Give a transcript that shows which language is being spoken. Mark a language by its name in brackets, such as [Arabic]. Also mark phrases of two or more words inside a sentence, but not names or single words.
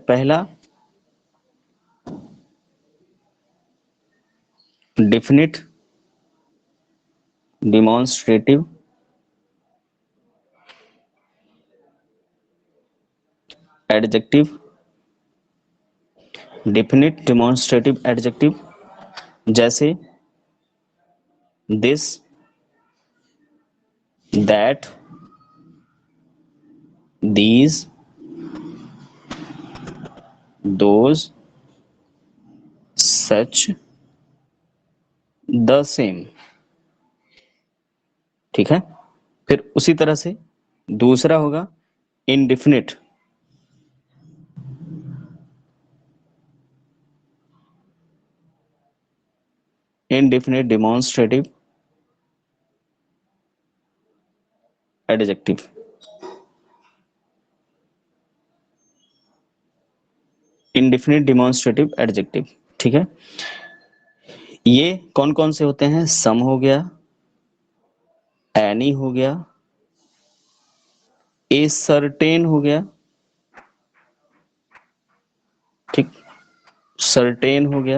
[English] पहला definite demonstrative adjective. definite demonstrative adjective जैसे this, that, these, those, such, the same, [Hindi] ठीक है। फिर उसी तरह से दूसरा होगा indefinite। [English] indefinite demonstrative adjective। indefinite demonstrative adjective, [Hindi] ठीक है। ये कौन कौन से होते हैं, सम हो गया, एनी हो गया, [English] a certain [Hindi] हो गया, ठीक, सर्टेन हो गया।